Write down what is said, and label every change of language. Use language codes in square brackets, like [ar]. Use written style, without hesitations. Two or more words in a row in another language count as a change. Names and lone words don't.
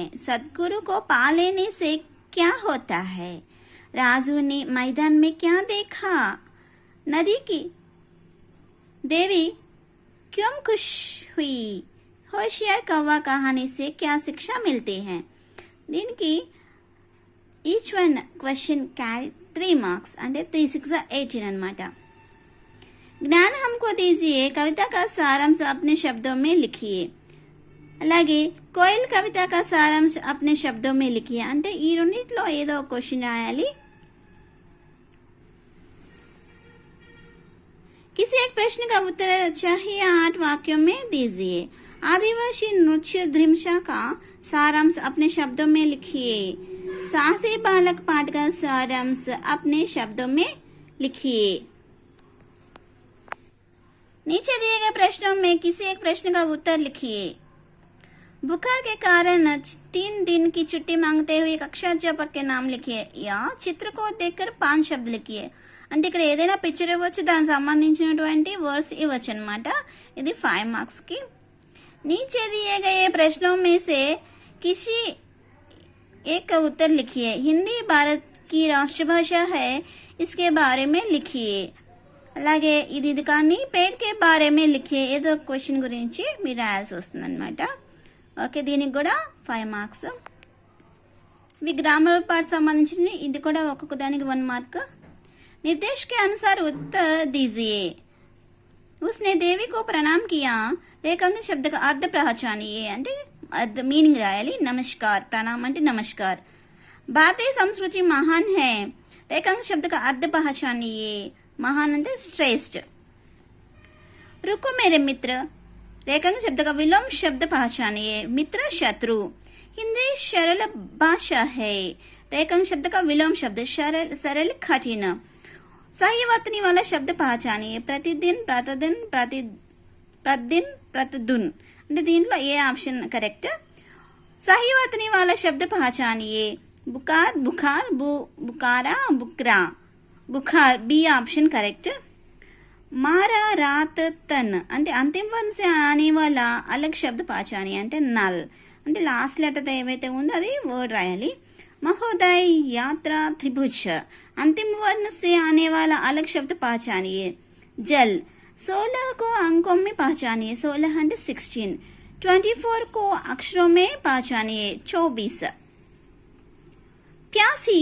[hi] सदगुरु को पा लेने से क्या होता है? राजू ने मैदान में क्या देखा? नदी की देवी क्यों खुश हुई? होशियार कौवा कहानी से क्या शिक्षा मिलती है? दिन की [en] each one question carry 3 marks and 3 6 18 अनమాట. [hi] ज्ञान हमको दीजिए. कविता का सारांश अपने शब्दों में लिखिए. అలాగే కోయిల్ కవిత का सारांश अपने शब्दों में लिखिए. [te] అంటే ఈ రెండిట్లో ఏదో ఒక క్వశ్చన్ రాయాలి. [hi] किसी एक प्रश्न का उत्तर चाहिए 8 वाक्यों में दीजिए. आदिवासी नृत्य ध्रिमशा का सारांश अपने शब्दों में लिखिए. साहसी बालक पाठ का सारांश अपने शब्दों में लिखिए. नीचे दिए गए प्रश्नों में किसी एक प्रश्न का उत्तर लिखिए. बुखार के कारण 3 दिन की छुट्टी मांगते हुए कक्षा अध्यापक के नाम लिखिए या चित्र को देखकर 5 शब्द लिखिए. [te] అంటే ఇక్కడ ఏదైనా పిక్చర్ ఇవ్వచ్చు, దానికి సంబంధించినటువంటి వర్డ్స్ ఇవ్వచ్చు అనమాట. ఇది 5 మార్క్స్ కి. [hi] नीचे दिए गए प्रश्नों में से किसी एक का उत्तर लिखिए. हिंदी भारत की राष्ट्रभाषा है, इसके बारे में लिखिए. [te] అలాగే ఇది కానీ [hi] पेड़ के बारे में लिखिए. [te] ఏదో క్వశ్చన్ గురించి మీరు రాయాల్సి వస్తుంది అనమాట. ఓకే, దీనికి కూడా 5 మార్క్స్. ఇవి గ్రామర్ పార్ట్ సంబంధించింది. ఇది కూడా ఒక్కొక్క దానికి 1 మార్క్. [hi] निर्देश के अनुसार उत्तर दीजिए. उसने देवी को प्रणाम किया. रेखांकित शब्द का अर्थ पहचानिए. [te] అంటే अर्थ मीनिंग రాయాలి. [hi] नमस्कार, प्रणाम అంటే नमस्कार. भारतीय संस्कृति महान है. रेखांकित शब्द का अर्थ पहचानिए. महान అంటే श्रेष्ठ. रुको मेरे मित्र. रेखांकित शब्द का विलोम शब्द पहचानिए. मित्र शत्रु. हिंदी सरल भाषा है. रेखांकित शब्द का विलोम शब्द सरल कठिन. सही वर्तनी वाला शब्द पहचानिए. प्रतिदिन, प्रतिदिन, प्रतिदिन, प्रतिदिन. [te] అంటే దీంట్లో ఏ ఆప్షన్ కరెక్ట్? [hi] सही वर्तनी वाला शब्द पहचानिए. बुखार, बुखार, बुखारा, बुकरा, बुखार. [en] B option correct. [hi] मारा, रात, तन. అంటే अंतिम वर्ण से आने वाला अलग शब्द पहचानिए. [te] అంటే నల్. అంటే లాస్ట్ లెటర్ ఏవైతే ఉందో అది వర్డ్ రాయాలి. [hi] महोदय, यात्रा, त्रिभुज. अंतिम वर्ण से आने वाला अलग शब्द पहचानिए. जल. 16 को अंकों में पहचानिए. 16 అంటే 16. 24 को अक्षरों में पहचानिए. 24. प्यासी.